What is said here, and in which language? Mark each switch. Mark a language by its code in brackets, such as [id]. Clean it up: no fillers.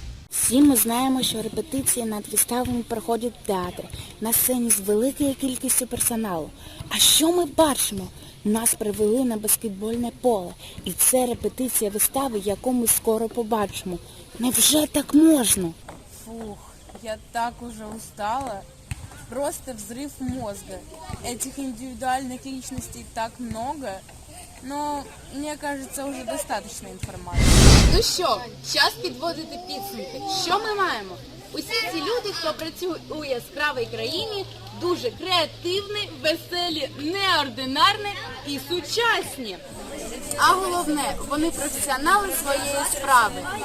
[uk] Всі ми знаємо, що репетиції над виставами проходять в театрі, на сцені з великою кількістю персоналу. А що ми бачимо? Нас привели на баскетбольне поле. І це репетиція вистави, яку ми скоро побачимо. Невже так можна? [ru] Фух, я так уже устала. Просто взрыв мозга. Этих индивидуальных личностей так много. Но, мне кажется, уже достаточно інформації. [uk] Ну що, час підводити підсумки. Що ми маємо? Усі ці люди, хто працює у яскравій країні, дуже креативні, веселі, неординарні і сучасні. А головне, вони професіонали своєї справи.